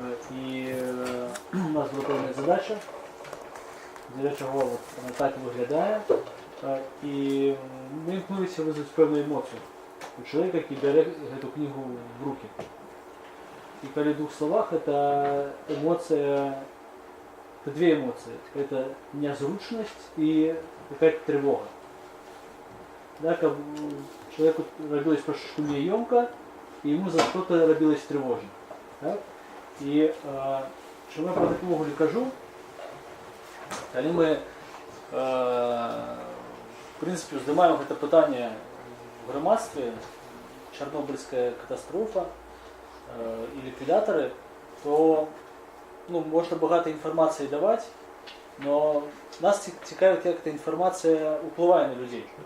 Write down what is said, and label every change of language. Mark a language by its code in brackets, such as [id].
[ru] И у нас была певна задача. [uk] Для чого от вона так виглядає, і ми імкнулися визвати певну емоцію у чоловіка, який бере цю книгу в руки. І коли в двох словах, це емоція, це дві емоції. Це незручність і якась тривога. [ru] Да, человеку робилось шумоемко, и ему за что-то робилось тревожно. [uk] Так? И чому я про таку кажу? Коли ми, в принципі, здимаємо це питання в громадстві, Чорнобильська катастрофа і ліквідатори, то можна багато інформації давати, але нас цікавить, як ця інформація впливає на людей.